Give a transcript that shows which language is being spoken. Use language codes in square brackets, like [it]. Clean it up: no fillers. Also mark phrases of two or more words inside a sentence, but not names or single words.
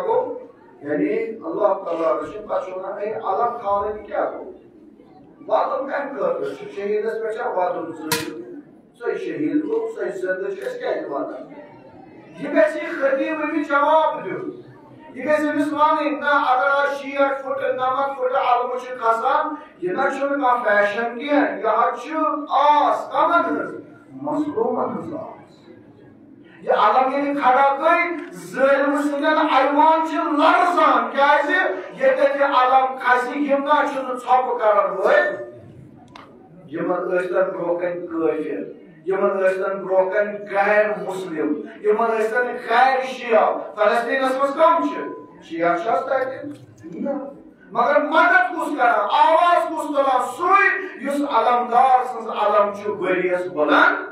[ks] گوٚو یعنی اللہ تعالیٰ چھُ پتہٕ چھُ ونان ہے الگ کھالٕنۍ کیٛاہ گوٚو وَدُن کمہِ خٲطرٕ چھُ شہیٖدس پٮ۪ٹھ چھا وَدُن ژٕے شہیٖد گوٚو ژٕے زِندٕ چھِ أسۍ کیٛازِ وَدان یہِ گژھِ یہِ خطیب أمِس جواب دیُن یہِ گژھِ أمِس وَنٕنۍ نہ اگر آز 60 فُٹہٕ 90 فُٹہٕ علمہٕ چھُ کھسان یہِ نہ چھُنہٕ کانٛہہ فیشن کینٛہہ یہِ حظ چھُ آس کمن ہٕنٛز مظلوٗمن ہٕنٛز آس یہ علم یعنی کھڑا گئی ظالم سندن ایوان چھ لرزان کیازِ یہ علم کھسی یم نا چھن ژھۄپ کران وٲلۍ یمن ٲسۍتن برونٛہہ کَنہِ کٲفِر یمن ٲسۍتن برونٛہہ کَنہِ غیر مسلم یمن ٲسۍتن غیر شیعہ فلسطینس منٛز کم چھِ شیعہ چھِ حظ تتہِ نہ مگر مدد کُس کران آواز کُس تُلان سُے یُس علمدار سٕنٛز علم چھُ ؤرِیس بلند